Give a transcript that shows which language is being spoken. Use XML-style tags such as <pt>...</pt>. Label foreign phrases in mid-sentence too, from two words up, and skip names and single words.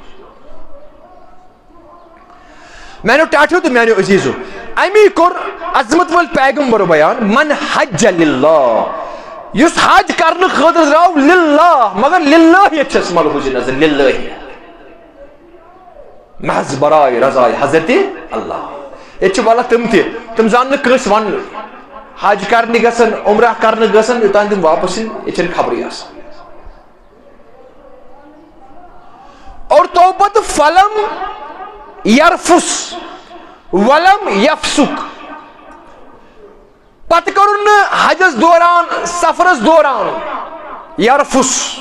<ks>میانیو ٹاٹھیو تہٕ میانیو عزیٖزو امی کوٚر عظمت وٲلۍ پیغمبرو بیان</ks> <ar>من حج للہ</ar> <ks>یُس حج کرنہٕ خٲطرٕ درٛاو للہ مگر للہ چھس ملحوظ نظر للہ محض برائے رضائے حضرت اللہ ییٚتہِ چھِ واللہ تِم زانن نہٕ کٲنٛسہِ وننہٕ حج کرنہِ گژھن عمرہ کرنہٕ گژھن یوٚتانۍ تِم واپس یِن ییٚتہِ چھنہٕ خبرٕے آسان اور تو پتہٕ</ks> <ar>فلم یرفس ولم یفسق</ar> <ks>پتہٕ کرُن نہٕ حجس دوران سفرس دوران یرفس</ks>